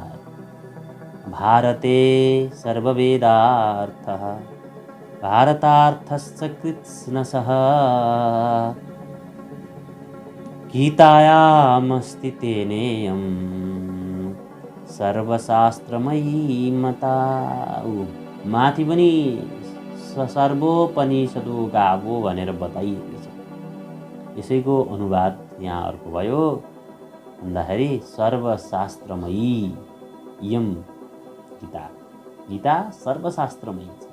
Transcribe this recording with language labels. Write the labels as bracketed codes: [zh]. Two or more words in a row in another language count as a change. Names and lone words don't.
[sa] भारते सर्ववेदार्थः भारतार्थस्य कृत्स्नसः गीतायामस्ति तेनेयं सर्वशास्त्रमयी मता। [ne] माथि पनि [sa] सर्वोपनिषदो गावो [ne] भनेर बताइएको छ। यसैको अनुवाद यहाँ अर्को भयो भन्दाखेरि [sa] सर्वशास्त्रमयी यम गीता। [ne] गीता सर्वशास्त्रमयी छ।